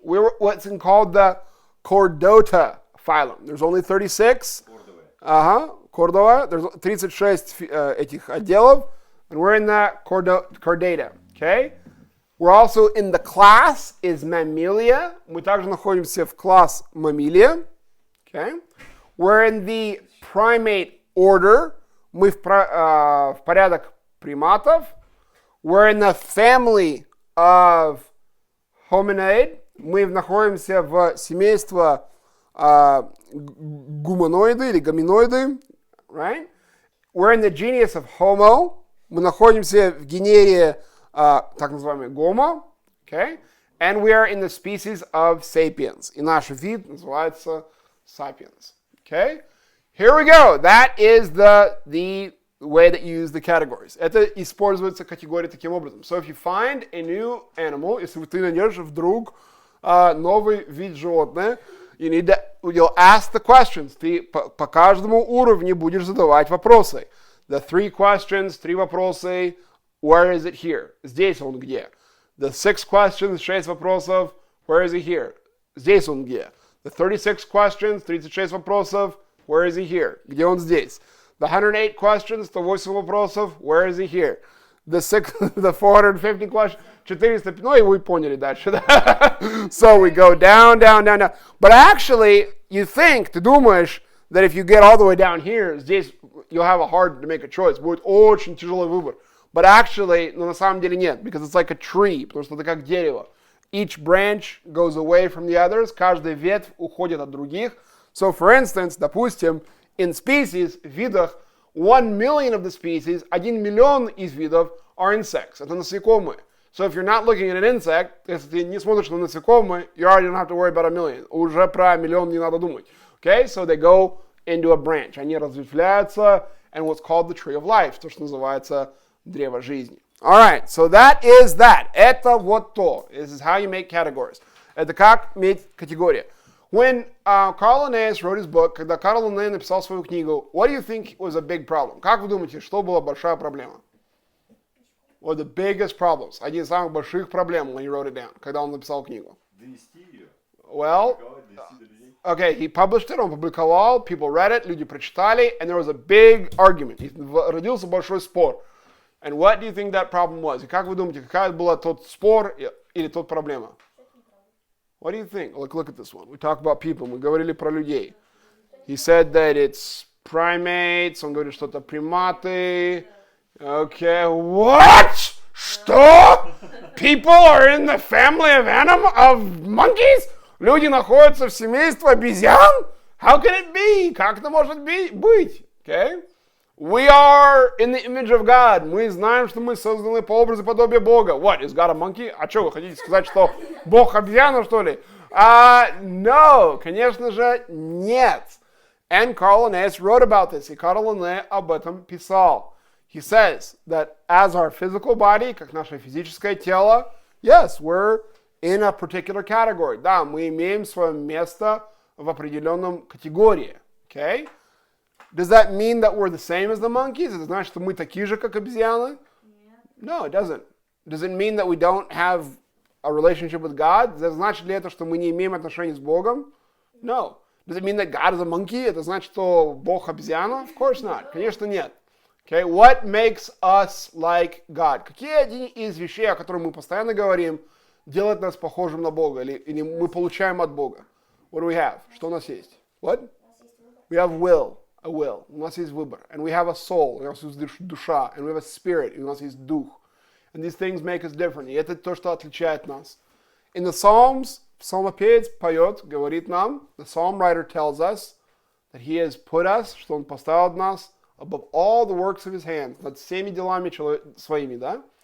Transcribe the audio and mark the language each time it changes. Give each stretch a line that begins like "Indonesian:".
English: We're what's called the Chordata phylum. There's only 36. Cordova. There's 36
Russian: этих отделов.
English: And we're in the Chordata. Okay? We're also in the class is Mammalia.
Russian: Мы также находимся в класс Mammalia.
English: Okay? We're in the primate order.
Russian: Мы в порядок приматов.
English: We're in the family of Hominidae.
Russian: Мы находимся в семействе гуманоиды или гоминоиды.
English: Right? We're in the genus of Homo.
Russian: Мы находимся в генере так называемый Homo.
English: Okay? And we are in the species of Sapiens.
Russian: И наш вид называется Sapiens.
English: Okay? Here we go. That is the way that you use the categories.
Russian: Это используется категория таким образом.
English: So if you find a new animal,
Russian: если ты найдешь вдруг новый вид животное,
English: You'll ask the questions.
Russian: Ты по каждому уровню будешь задавать вопросы.
English: The 3 questions, 3
Russian: вопросы.
English: Where is it here?
Russian: Здесь он где?
English: The 6 questions, 6
Russian: вопросов.
English: Where is he here?
Russian: Здесь он где?
English: The 36 questions, 36
Russian: вопросов.
English: Where is he here?
Russian: Где он здесь?
English: The 108 questions, 108
Russian: вопросов.
English: Where is he here? The 450 questions,
Russian: 400, ну и вы поняли дальше, да?
English: So we go down, down, down, down. But actually,
Russian: ты думаешь,
English: that if you get all the way down here,
Russian: здесь
English: you'll have a hard to make a choice.
Russian: Будет очень тяжелый выбор.
English: But actually,
Russian: на самом деле нет,
English: because it's like a tree,
Russian: потому что это как дерево.
English: Each branch goes away from the others,
Russian: каждая ветвь уходит от других.
English: So for instance,
Russian: допустим,
English: in species,
Russian: в видах,
English: 1 million of the species,
Russian: 1 миллион из видов
English: are insects.
Russian: Это насекомые.
English: So if you're not looking at an insect,
Russian: если ты не смотришь на насекомые,
English: you already don't have to worry about a million.
Russian: Уже про миллион не надо думать.
English: Okay? So they go into a branch.
Russian: Они разветвляются,
English: and what's called the tree of life,
Russian: то, что называется древо жизни.
English: Alright, so that is that.
Russian: Это вот то.
English: This is how you make categories.
Russian: Это как иметь категории.
English: When Carl Linnaeus wrote his book,
Russian: когда Карл Линней написал свою книгу,
English: what do you think was a big problem?
Russian: Как вы думаете, что была большая проблема?
English: What are the biggest problems?
Russian: Один из самых больших проблем,
English: when he wrote it down,
Russian: когда он написал книгу. Донести ее.
English: Well,
Russian: Донести до людей.
English: okay, he published it,
Russian: он публиковал,
English: people read it,
Russian: люди прочитали,
English: and there was a бig argument.
Russian: И родился большой спор.
English: And what do you think that problem was?
Russian: И как вы думаете, какая была тот спор или тот проблема?
English: What do you think? Look at this one. We talk about people.
Russian: Мы говорили про людей.
English: He said that it's primates.
Russian: Он говорит, что это приматы.
English: Okay, what?
Russian: Что?
English: People are in the family of monkeys?
Russian: Люди находятся в семействе обезьян?
English: How can it be?
Russian: Как это может быть?
English: Okay? We are in the image of God.
Russian: Мы знаем, что мы созданы по образу и подобию Бога.
English: What, is God a monkey?
Russian: А что, вы хотите сказать, что Бог обезьяна, что ли? No, конечно же, нет.
English: And Carl Linnaeus wrote about this.
Russian: И Карл Линней об этом писал.
English: He says that as our physical body,
Russian: как наше физическое тело,
English: yes, we're in a particular category.
Russian: Да, мы имеем свое место в определенном категории.
English: Okay? Does that mean that we're the same as the monkeys?
Russian: Это значит, что мы такие же, как обезьяны?
English: No, it doesn't. Does it mean that we don't have a relationship with God?
Russian: Значит ли это, что мы не имеем отношений с Богом?
English: No. Does it mean that God is a monkey?
Russian: Это значит, что Бог обезьяна?
English: Of course not.
Russian: Конечно, нет.
English: Okay, what makes us like God?
Russian: Какие одни из вещей, о которых мы постоянно говорим, делают нас похожим на Бога? Или мы получаем от Бога?
English: What do we have?
Russian: Что у нас есть?
English: What? We have will. A will.
Russian: У нас есть выбор.
English: And we have a soul.
Russian: У нас есть душа.
English: And we have a spirit.
Russian: И у нас есть дух.
English: And these things make us different.
Russian: И это то, что отличает нас.
English: In the Psalms,
Russian: псалмопевец поет, говорит нам,
English: the psalm writer tells us that he has put us,
Russian: что он поставил нас
English: above all the works of his hands,
Russian: над всеми делами своими, да?